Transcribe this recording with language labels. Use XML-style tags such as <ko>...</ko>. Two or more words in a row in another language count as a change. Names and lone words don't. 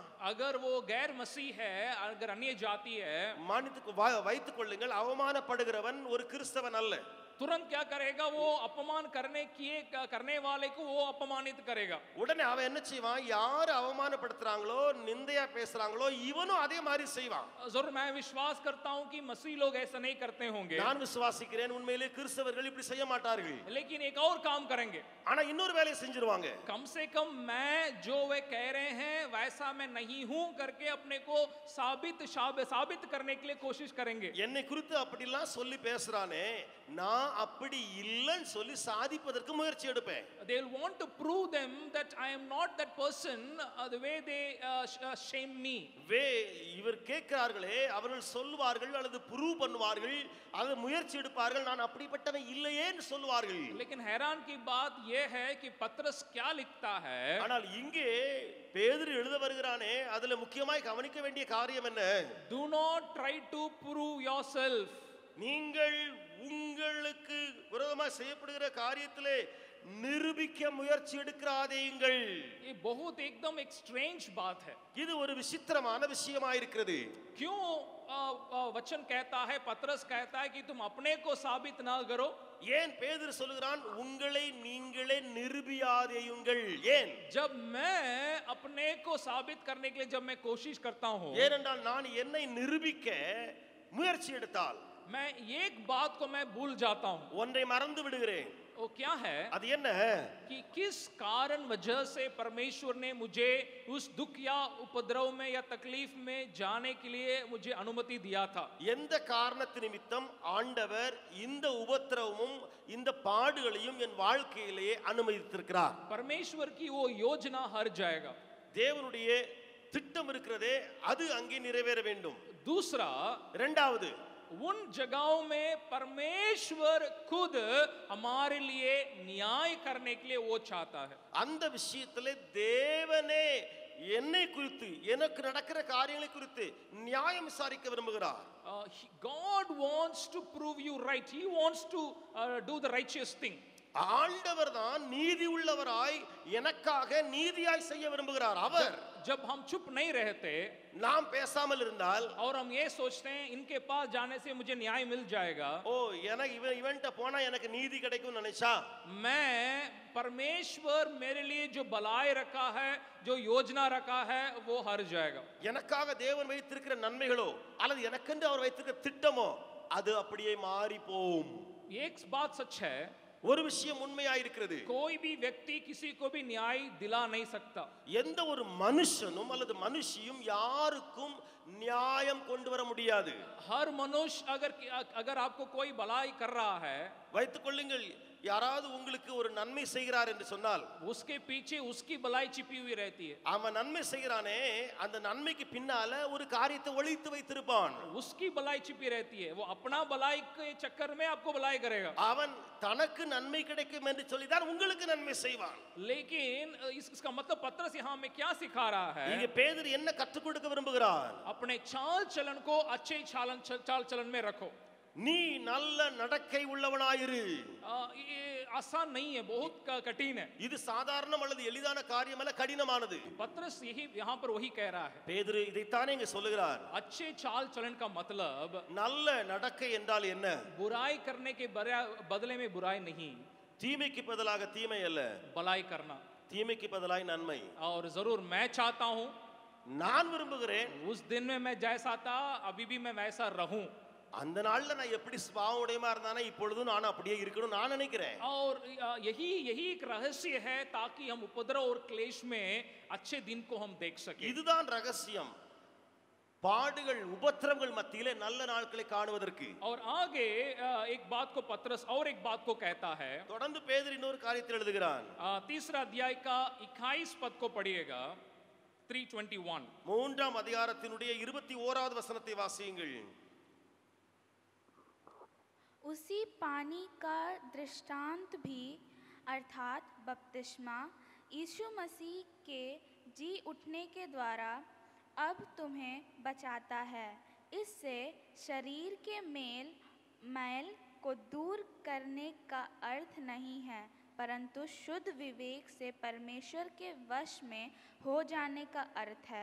<hi>अगर वो गैर मसीह है, अगर अन्य जाति है,</hi> <ta>மானித்துக்கு வைத்துக் கொள்ளுங்கள், அவமானப்படுகிறவன் ஒரு கிறிஸ்தவன் அல்ல.</ta> <hi>तुरंत क्या करेगा? वो अपमान करने वाले को वो अपमानित करेगा.</hi> <ta>உடனே அவன் என்ன செய்வான்? யார் அவமானப்படுத்துறாங்களோ நிந்தையா பேசுறாங்களோ இவனும் அதே மாதிரி செய்வான்.</ta> <hi>जरूर मैं विश्वास करता हूं कि मसीह लोग ऐसा नहीं करते होंगे.</hi> <ta>நான் விசுவாசிக்கிறேன், உண்மையிலே கிறிஸ்தவர்கள் இப்படி செய்ய மாட்டார்கள்.</ta> <hi>लेकिन एक और काम करेंगे.</hi> <ta>ஆனா இன்னொரு வேலையை செஞ்சிருவாங்க.</ta> <hi>कम से कम मैं जो वे कह रहे हैं वैसा मैं नहीं हूं करके अपने को साबित करने के लिए कोशिश करेंगे.</hi> <ta>என்னை குறித்து அப்படிலாம் சொல்லி பேசுறானே, நான் அப்படி இல்லன்னு சொல்லி சாதிப்பதற்கு முயற்சி எடுப்பேன்.</ta> <en>They will want to prove them that I am not that person the way they shame me.</en> <ta>இவர் கேட்கிறார்களே, அவர்கள் சொல்வார்கள் அல்லது ப்ரூவ் பண்ணுவார்கள், அது முயற்சி எடுப்பார்கள், நான் அப்படிப்பட்டவன் இல்லையேன்னு சொல்வார்கள்.</ta> <hi>लेकिन हैरान की बात यह है कि पतरस क्या लिखता है?</hi> <ta>ஆனால் இங்கே பேதுரு எழுத வருகிறானே, அதுல முக்கியமாய் கவனிக்க வேண்டிய காரியம் என்ன?</ta> <en>Do not try to prove yourself.</en> <ta>நீங்கள் உங்களுக்கு விரோதமாக செய்யப்படுகிற காரியத்திலே நிரூபிக்க முயற்சி எடுக்காதீங்கள்.</ta> <hi>ये बहुत एकदम एक स्ट्रेंज बात है.</hi> <ta>இது ஒரு விசித்திரமான விஷயமாயிருக்கிறது.</ta> <hi>क्यों वचन कहता है, पतरस कहता है कि तुम अपने को साबित ना करो?</hi> <ta>ஏன் பேதுரு சொல்கிறான் உங்களை நீங்களே நிரூபியாதேயுங்கள்? ஏன்?</ta> <hi>जब मैं अपने को साबित करने के लिए जब मैं कोशिश करता हूं,</hi> <ta>ஏனென்றால் நான் என்னை நிரூபிக்க முயற்சி எடுத்தால்</ta> <hi>मैं एक बात को मैं भूल जाता हूं.</hi> <ta>ஒன்றை மறந்து விடுகிறேன்.</ta> <hi>वो क्या है?</hi> <ta>அது என்ன?</ta> <hi>कि किस कारण वजह से परमेश्वर ने मुझे उस दुख या उपद्रव में या तकलीफ में जाने के लिए मुझे अनुमति दिया था.</hi> <ta>எந்த காரணத்து நிமித்தம் ஆண்டவர் இந்த உபத்திரவமும் இந்த பாடுகளையும் என் வாழ்க்கையிலேயே அனுமதித்திருக்கிறார்?</ta> <hi>परमेश्वर की वो योजना हर जाएगा.</hi> <ta>தேவனுடைய திட்டம் இருக்கிறதே, அது அங்கே நிறைவேற வேண்டும்.</ta> <hi>दूसरा,</hi> <ta>இரண்டாவது,</ta> <hi>उन जगहों में परमेश्वर खुद हमारे लिए न्याय करने के लिए वो चाहता है.</hi> <ta>அந்த விஷயத்திலே தேவனே என்னை குறித்து எனக்கு நடக்கிற காரியங்களை குறித்து நியாயம் விசாரிக்க விரும்புகிறார்.</ta> <en>God wants to prove you right. He wants to do the righteous thing.</en> <ta>ஆண்டவர் தான் நீதி உள்ளவராய் எனக்காக நீதியாய் செய்ய விரும்புகிறார். அவர்</ta> <hi>जब हम चुप नहीं रहते,</hi> <ta>நாம் பேசாமல் இருந்தால்,</ta> <hi>और हम ये सोचते हैं इनके पास जाने से मुझे न्याय मिल जाएगा,</hi> <ta>ஓ எனக்கு இவன்ட்ட போனா எனக்கு நீதி கிடைக்கும் நினைச்சா,</ta> <hi>मैं परमेश्वर मेरे लिए जो भलाई रखा है, जो योजना रखा है, वो हर जाएगा.</hi> <ta>எனக்காக தேவன் வைத்திருக்கிற நன்மைகளோ அல்லது எனக்கென்று அவர் வைத்திருக்கிற திட்டமோ அது அப்படியே மாறி போகும்.</ta> <hi>एक बात सच है,</hi> <ta>ஒரு விஷயம் உண்மையாயிருக்கிறது.</ta> <hi>कोई भी व्यक्ति किसी को भी न्याय दिला नहीं सकता.</hi> <ta>எந்த ஒரு மனுஷனும் அல்லது மனுஷியும் யாருக்கும் நியாயம் கொண்டு வர முடியாது.</ta> <hi>हर मनुष्य अगर आपको कोई भलाई कर रहा है,</hi> <ta>வைத்துக் கொள்ளுங்கள், யாராவது உங்களுக்கு ஒரு நன்மை செய்கிறார் என்று சொன்னால்</ta> <hi>उसके पीछे उसकी भलाई छिपी हुई रहती है।</hi> <ta>அவன் நன்மை செய்கிறானே அந்த நன்மைக்கு பின்னால ஒரு காரியத்தை ஒளித்து வைத்திருப்பான்.</ta> <hi>उसकी भलाई छिपी रहती है, वो अपना भलाई के चक्कर में आपको भलाई करेगा।</hi> <ta>அவன் தனக்கு நன்மை கிடைக்கும் என்று சொல்லிதான் உங்களுக்கு நன்மை செய்வான்.</ta> <hi>लेकिन इसका मतलब पत्रस यहाँ में क्या सिखा रहा है?</hi> <ta>இங்க பேதுரு என்ன கற்றுக் கொடுக்க விரும்புகிறார்?</ta> <hi>अपने चाल चलन को अच्छे चाल चलन में रखो।</hi> <ta>நீ நல்ல நடக்கை உள்ளவனாயிரு.</ta> <hi>ये आसान नहीं है, बहुत कठिन है।</hi> <ta>இது சாதாரணம் அல்லது எளிதான காரியம் அல்ல, கடினமானது.</ta> <hi>पत्रस यही यहाँ पर वही कह रहा है।</hi> <ta>பேதுரு இதைத்தானே இங்க சொல்லுகிறார்.</ta> <hi>अच्छे चाल चलन का मतलब</hi> <ta>நல்ல நடக்கை என்றால் என்ன?</ta> <hi>बुराई करने के बदले में बुराई नहीं,</hi> <ta>தீமைக்கு பதிலாக தீமை அல்ல,</ta> <hi>भलाई करना।</hi> <ta>தீமைக்கு பதிலாக நன்மை.</ta> <hi>और जरूर मैं चाहता हूँ,</hi> <ta>நான் விரும்புகிறேன்</ta> <hi>उस दिन में मैं जैसा था अभी भी मैं वैसा रहूं।</hi> <ta>அந்த நாள்ல நான் எப்படி சுபாவமுடையமா இருந்தானே இப்பொழுதும் நான் அப்படியே இருக்கணும் நான் நினைக்கிறேன்.</ta> <hi>और यही एक रहस्य है ताकि हम उपद्रव और क्लेश में अच्छे दिन को हम देख सकें।</hi> <ta>இதுதான் ரகசியம், பாடுகள் உபத்திரவங்கள் மத்தியிலே நல்ல நாட்களை காணுவதற்கு.</ta> <hi>और आगे एक बात को पत्रस और एक बात को कहता है।</hi> <ta>தொடர்ந்து பேதுரு இன்னொரு காரியத்தில் எழுதுகிறான்.</ta> <hi>तीसरा अध्याय का 21 पद को पढ़िएगा, 3:21।</hi> <ta>மூன்றாம் அதிகாரத்தினுடைய 21வது வசனத்தை வாசியுங்கள்.</ta> <hi>उसी पानी का दृष्टांत भी अर्थात बपतिस्मा यीशु मसीह के जी उठने के द्वारा अब तुम्हें बचाता है। इससे शरीर के मैल को दूर करने का अर्थ नहीं है, परंतु शुद्ध विवेक से परमेश्वर के वश में हो जाने का अर्थ है।</hi>